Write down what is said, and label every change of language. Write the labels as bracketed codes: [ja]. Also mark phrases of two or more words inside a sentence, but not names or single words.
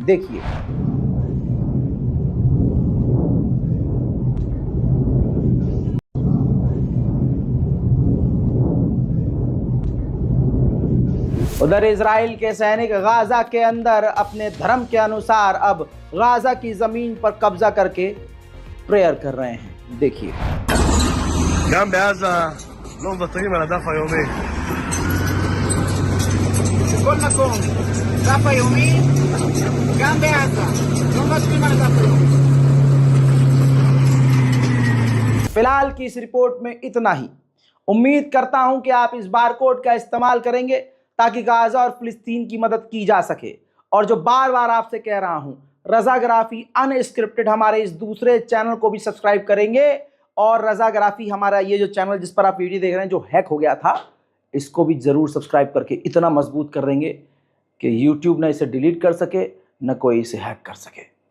[hi] देखिए, उधर इजराइल के सैनिक गाजा के अंदर अपने धर्म के अनुसार अब गाजा की जमीन पर कब्जा करके प्रेयर कर रहे हैं। देखिए, [he] גם בעזה לא מוותרים על הדף היומי. בכל מקום, דף היומי, גם בעזה, לא מוותרים על הדף היומי. [hi] फिलहाल की इस रिपोर्ट में इतना ही। उम्मीद करता हूं कि आप इस बारकोड का इस्तेमाल करेंगे ताकि गाजा और फिलिस्तीन की मदद की जा सके। और जो बार बार आपसे कह रहा हूं, रज़ाग्राफी अनस्क्रिप्टेड हमारे इस दूसरे चैनल को भी सब्सक्राइब करेंगे, और रज़ाग्राफी हमारा ये जो चैनल जिस पर आप वीडियो देख रहे हैं जो हैक हो गया था, इसको भी ज़रूर सब्सक्राइब करके इतना मजबूत कर देंगे कि YouTube न इसे डिलीट कर सके, न कोई इसे हैक कर सके।